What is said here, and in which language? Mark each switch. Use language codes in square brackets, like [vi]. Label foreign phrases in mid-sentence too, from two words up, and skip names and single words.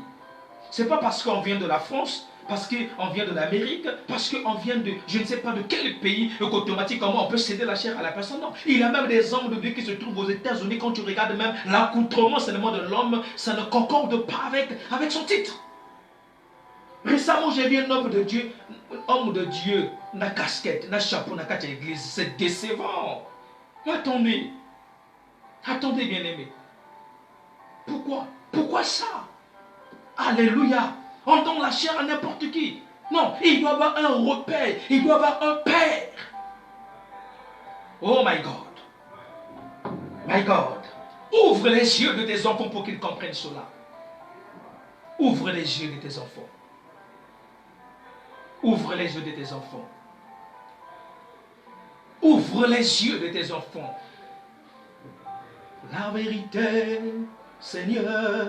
[fr] Ce n'est pas parce qu'on vient de la France, parce qu'on vient de l'Amérique, parce qu'on vient de je ne sais pas de quel pays, et qu'automatiquement on peut céder la chair à la personne. Non, il y a même des hommes de Dieu qui se trouvent aux États-Unis. Quand tu regardes même l'accoutrement seulement de l'homme, ça ne concorde pas avec son titre. Récemment, j'ai vu un homme de Dieu, na casquette, na chapeau, na carte à l'église. C'est décevant. Attendez, bien aimé. Pourquoi ça? Alléluia. On donne la chair à n'importe qui. Non, il doit avoir un repère, il doit avoir un père. [en] Oh my God. My God. [fr] Ouvre les yeux de tes enfants pour qu'ils comprennent cela. Ouvre les yeux de tes enfants. Ouvre les yeux de tes enfants. Ouvre les yeux de tes enfants. La vérité, Seigneur.